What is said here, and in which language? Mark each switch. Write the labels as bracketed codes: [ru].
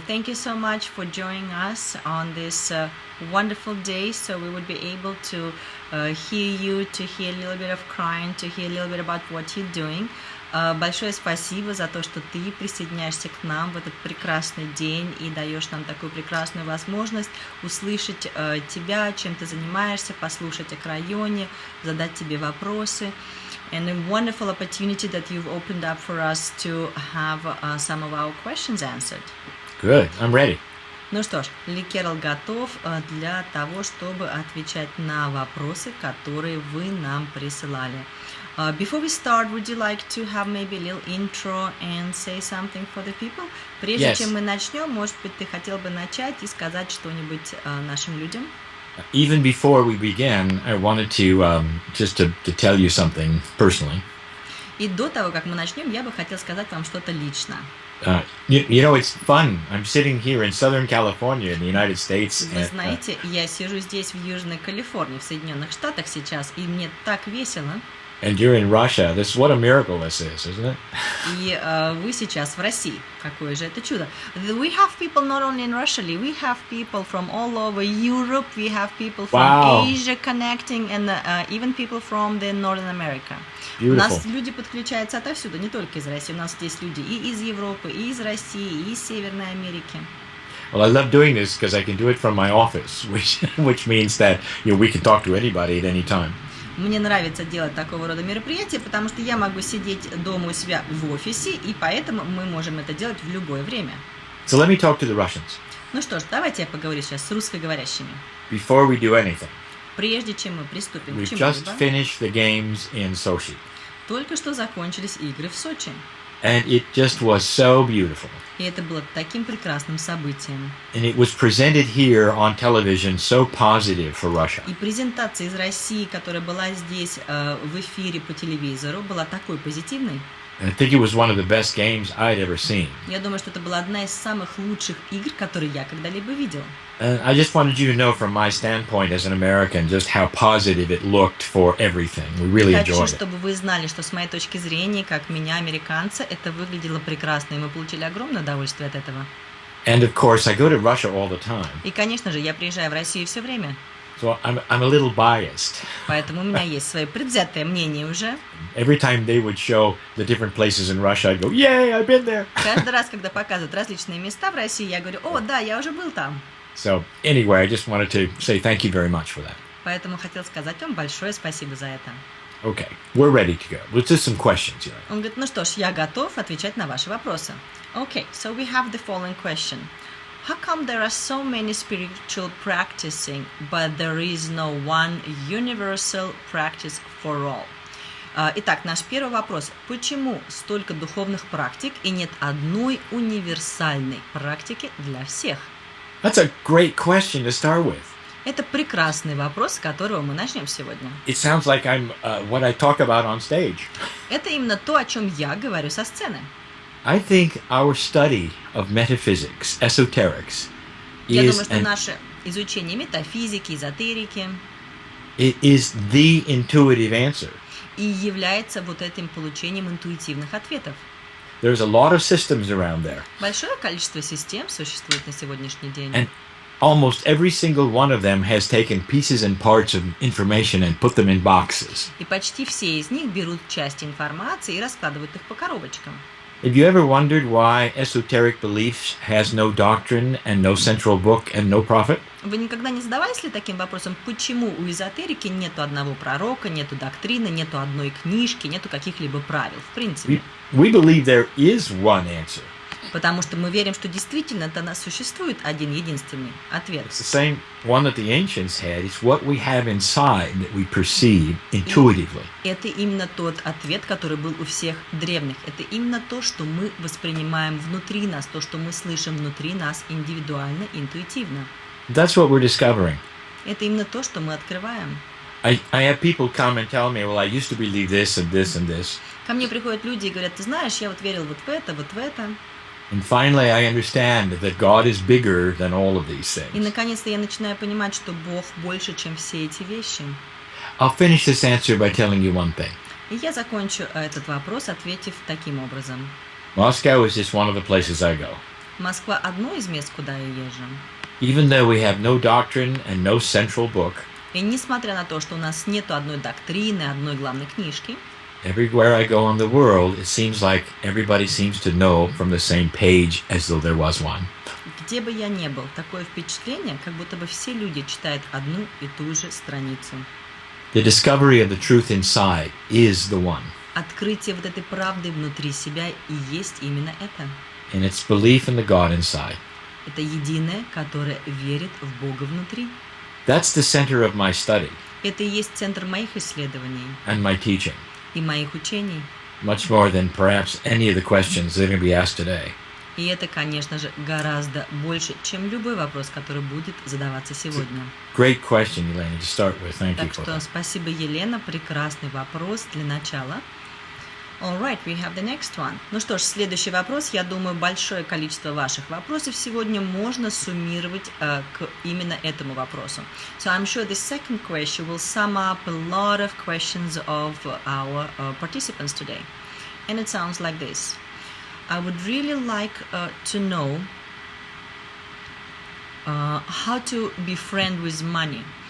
[en] Thank you so much for joining us on this wonderful day. So we would be able to hear you, to hear a little bit of crying, to hear a little bit about what you're doing. [ru] Большое спасибо за то, что ты присоединяешься к нам в этот прекрасный день и даешь нам такую прекрасную возможность услышать тебя, чем ты занимаешься, послушать о Крайоне, задать тебе вопросы. [en] And a wonderful opportunity that you've opened up for us to have some of our questions answered. Good. I'm ready. [ru] Ну что ж, Ли Керролл готов для того, чтобы отвечать на вопросы, которые вы нам присылали. [en] Before we start, would you like to have maybe a little intro and say something for the people? [ru] Прежде чем мы начнем, может быть, ты хотел бы начать и сказать что-нибудь нашим людям? [en] Even before we begin, I wanted to just to tell you something personally. [ru] И до того, как мы начнем, я бы хотел сказать вам что-то лично. [en] You know, it's fun. I'm sitting here in Southern California in the United States. [ru] Вы знаете, я сижу здесь в Южной Калифорнии, в Соединенных Штатах сейчас, и мне так весело. [en] And you're in Russia. What a miracle this is, isn't it? [ru] И вы сейчас в России. Какое же это чудо. [en] We have people not only in Russia, we have people from all over Europe, we have people from Asia connecting, and even people from the Northern America. Beautiful. [ru] У нас люди подключаются отовсюду, не только из России. У нас здесь люди и из Европы, и из России, и из Северной Америки. [en] Well, I love doing this because I can do it from my office, which means that we can talk to anybody at any time. [ru] Мне нравится делать такого рода мероприятия, потому что я могу сидеть дома у себя в офисе, и поэтому мы можем это делать в любое время. [en] So let me talk to the Russians. [ru] Ну что ж, давайте я поговорю сейчас с русскоговорящими. [en] Before we do anything. [ru] Прежде чем мы приступим к [en] We've [ru] чему-либо. [en] just finished the games in Sochi. [ru] Только что закончились игры в Сочи. [en] And it just was so beautiful. [ru] И это было таким прекрасным событием. [en] And it was presented here on television so positive for Russia. [ru] И презентация из России, которая была здесь в эфире по телевизору, была такой позитивной. [en] I think it was one of the best games I'd ever seen. [ru] Я думаю, что это была одна из самых лучших игр, которые я когда-либо видел. [en] I just wanted you to know from my standpoint as an American just how positive it looked for everything. We really enjoyed it. [ru] чтобы вы знали, что с моей точки зрения, как меня, американца, это выглядело прекрасно, и мы получили огромное удовольствие от этого. [en] And of course, I go to Russia all the time. [ru] И, конечно же, я приезжаю в Россию все время. [en] So I'm a little biased. [ru] Поэтому у меня есть свое предвзятое мнение уже. [en] Every time they would show the different places in Russia, I'd go, "Yay, I've been there." [ru] Каждый раз, когда показывают различные места в России, я говорю: "О, да, я уже был там". [en] So anyway, I just wanted to say thank you very much for that. [ru] Поэтому хотел сказать вам большое спасибо за это. [en] Okay, we're ready to go. Let's do some questions here. [ru] Он говорит: ну что ж, я готов отвечать на ваши вопросы. [en] Okay, so we have the following question. How come there are so many spiritual practicing, but there is no one universal practice for all? [ru] Итак, наш первый вопрос. Почему столько духовных практик и нет одной универсальной практики для всех? [en] That's a great question to start with. [ru] Это прекрасный вопрос, с которого мы начнем сегодня. [en] It sounds like I'm what I talk about on stage. [ru] Это именно то, о чем я говорю со сцены. [en] I think our study of metaphysics, esoterics, [ru] Я думаю, что наше изучение метафизики, эзотерики [en] is the intuitive answer. [ru] и является вот этим получением интуитивных ответов. [en] There's a lot of systems around there. [ru] Большое количество систем существует на сегодняшний день. [en] And almost every single one of them has taken pieces and parts of information and put them in boxes. [ru] И почти все из них берут части информации и раскладывают их по коробочкам. [en] Have you ever wondered why esoteric beliefs has no doctrine and no central book and no prophet? [ru] Вы никогда не задавались ли таким вопросом, почему у эзотерики нету одного пророка, нету доктрины, нету одной книжки, нету каких-либо правил, в принципе? [en] We believe there is one answer. [ru] Потому что мы верим, что действительно у нас существует один единственный ответ. [en] It's the same one that the ancients had. It's what we have inside that we perceive intuitively. [ru] Это именно тот ответ, который был у всех древних. Это именно то, что мы воспринимаем внутри нас, то, что мы слышим внутри нас индивидуально, интуитивно. [en] That's what we're discovering. [ru] Это именно то, что мы открываем. [en] I have people come and tell me, well, I used to believe this and this and this. [ru] Ко мне приходят люди и говорят: ты знаешь, я вот верил вот в это, вот в это. [en] And finally, I understand that God is bigger than all of these [ru] И [en] things. [ru] наконец-то я начинаю понимать, что Бог больше, чем все эти вещи. [en] I'll finish this answer by telling you one thing. [ru] И я закончу этот вопрос, ответив таким образом. [en] Moscow is just one of the places I go. [ru] Москва – одно из мест, куда я езжу. [en] Even though we have no doctrine and no central book, [ru] И несмотря на то, что у нас нету одной доктрины, одной главной книжки, [en] everywhere I go in the world, it seems like everybody seems to know from the same page as though there was one. [ru] где бы я ни был, такое впечатление, как будто бы все люди читают одну и ту же страницу. [en] The discovery of the truth inside is the one. [ru] Открытие вот этой правды внутри себя и есть именно это. [en] And it's belief in the God inside. [ru] Это единое, которое верит в Бога внутри. [en] That's the center of my study [ru] Это и есть центр моих исследований [en] and my teaching, [ru] и моих учений. [en] much more than perhaps any of the questions that are going to be asked today. [ru] И это, конечно же, гораздо больше, чем любой вопрос, который будет задаваться сегодня. [en] Great question, Elena, to start with. Thank you [ru] Так [en] for [ru] что [en] that. [ru] спасибо, Елена. Прекрасный вопрос для начала. [en] All right, we have the next one. [ru] Ну что ж, следующий вопрос. Я думаю, большое количество ваших вопросов сегодня можно суммировать к именно этому вопросу. [en] So I'm sure the second question will sum up a lot of questions of our participants today. And it sounds like this. I would really like to know how to be friend with money.